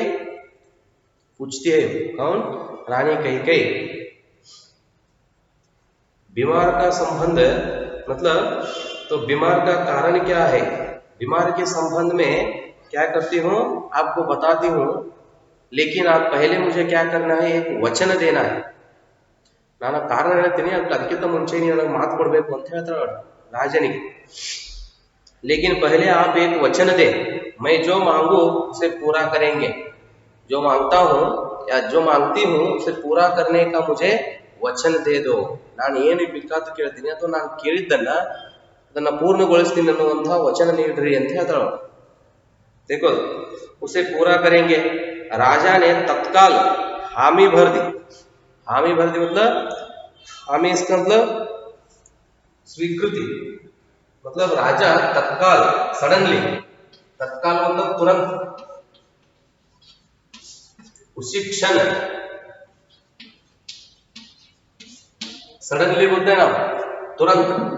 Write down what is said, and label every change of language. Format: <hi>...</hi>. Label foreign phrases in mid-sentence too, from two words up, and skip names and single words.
<hi>पूछती है कौन? रानी कैकेयी। बीमार का संबंध मतलब, तो बीमार का कारण क्या है, बीमार के संबंध में क्या करती हूँ आपको बताती हूँ, लेकिन आप पहले मुझे क्या करना है, एक वचन देना है।</hi> <kn>ನಾನು ಕಾರಣ ಹೇಳ್ತೀನಿ, ಅದಕ್ಕಿಂತ ಮುಂಚೆ ನೀವು ನನಗೆ ಮಾತು ಕೊಡಬೇಕು ಅಂತ ಹೇಳ್ತಾಳೆ ರಾಜನಿಗೆ।</kn> <hi>लेकिन पहले आप एक वचन दे, मैं जो मांगू उसे पूरा करेंगे। जो मांगता हूँ या जो मांगती हूँ उसे पूरा करने का मुझे वचन दे दो।</hi> <kn>ನಾನು ಏನು ಬೇಕಾದ್ದು ಕೇಳ್ತೀನಿ ಅಥವಾ ನಾನು ಕೇಳಿದ್ದನ್ನ ಅದನ್ನ ಪೂರ್ಣಗೊಳಿಸ್ತೀನಿ ಅನ್ನುವಂತಹ ವಚನ ನೀಡ್ರಿ ಅಂತ ಹೇಳ್ತಾಳೆ।</kn> <hi>देखो, उसे पूरा करेंगे। राजा ने तत्काल हामी भर दी। हामी भर दी मतलब, हामी इसका मतलब स्वीकृति, मतलब राजा तत्काल, सडनली, तत्काल मतलब तुरंत, उसी क्षण, सडनली बोलते हैं ना, तुरंत।</hi>